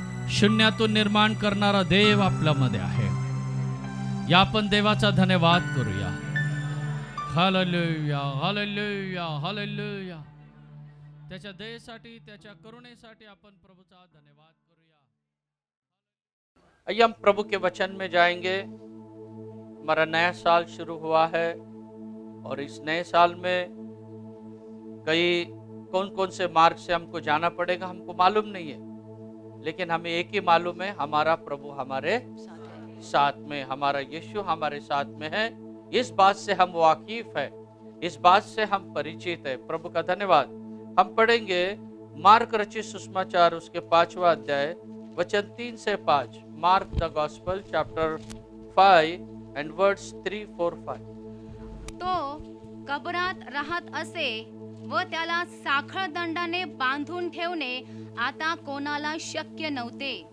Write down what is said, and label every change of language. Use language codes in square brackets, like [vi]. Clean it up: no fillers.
[mr] शून्यातून निर्माण करणारा देव आपल्यामध्ये आहे. या आपण देवाचा धन्यवाद करूया. हालेलुया. हालेलुया. हालेलुया. त्याच्या दयेसाठी, त्याच्या करुणेसाठी आपण प्रभूचा धन्यवाद करूया. [hi] आइए हम प्रभु के वचन में जाएंगे. हमारा नया साल शुरू हुआ है और इस नए साल में कई कौन कौन से मार्ग से हमको जाना पड़ेगा हमको मालूम नहीं है, लेकिन हमें एक ही मालूम है, हमारा प्रभु हमारे साथ में, हमारा यीशु हमारे साथ में है. इस बात से हम वाकिफ है, इस बात से हम परिचित है. प्रभु का धन्यवाद. हम पढ़ेंगे मार्क रचित सुसमाचार उसके 5वां अध्याय वचन 3 से 5. [en] Mark the gospel chapter 5 and words 3, 4, 5. [mr] तो कबरात राहत असे व त्याला साखळ दंडाने बांधून ठेवणे आता कोणाला शक्य नव्हते.